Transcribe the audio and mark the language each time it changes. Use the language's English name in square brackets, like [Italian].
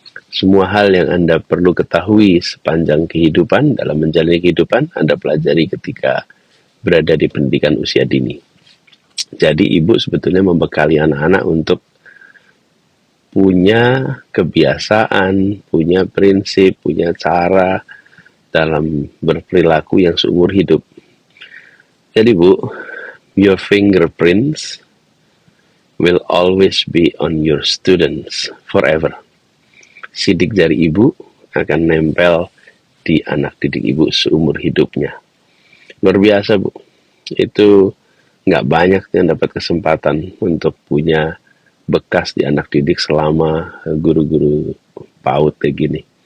[Indonesian] Semua hal yang Anda perlu ketahui sepanjang kehidupan, dalam menjalani kehidupan, Anda pelajari ketika berada di pendidikan usia dini. Jadi ibu sebetulnya membekali anak-anak untuk punya kebiasaan, punya prinsip, punya cara dalam berperilaku yang seumur hidup. Jadi Bu, [English] your fingerprints will always be on your students forever. [Indonesian] Sidik jari ibu akan nempel di anak didik ibu seumur hidupnya. Luar biasa Bu. Itu nggak banyak yang dapat kesempatan untuk punya bekas di anak didik selama guru-guru PAUD kayak gini.